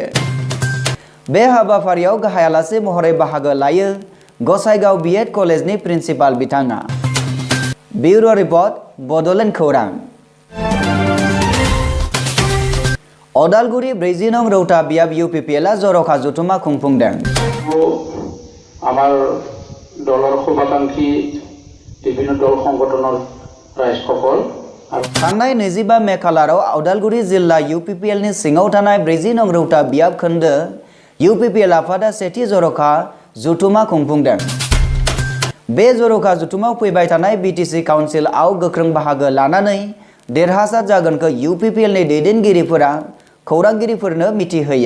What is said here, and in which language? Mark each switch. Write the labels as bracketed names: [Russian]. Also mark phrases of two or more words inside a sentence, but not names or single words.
[Bodo] बे हाबाफारियाव गाहाय आलासि महरै बाहागो लायो गसाइगाव BEd कलेजनि प्रिन्सिपाल बिथाङा। [English] bureau report [Bodo] बड'लेण्ड खौरां। अदालगुरि 40 नं रौता बियाब UPPLआ जर'खा जथुमा खुंफुंदों। [Assamese] আমাৰ দলৰ শুভাকাংক্ষী বিভিন্ন দল সংগঠনৰ ৰাইজসকল [Bodo] थांनाय 25 मे खालाराव अदालगुरि जिल्ला UPPLनि सिङाव थानाय 40 नं रौता बियाब खोन्दो UPPL आफादा सेथि जर'खा जथुमा खुंफुंदों। बे जर'खा जथुमाव फैबाय थानाय BTC काउन्सिलआव गोख्रों बाहागो लानानै देरहासार जागोनखौ UPPLनि दैदेनगिरिफोरा खौरांगिरिफोरनो मिथिहोयो।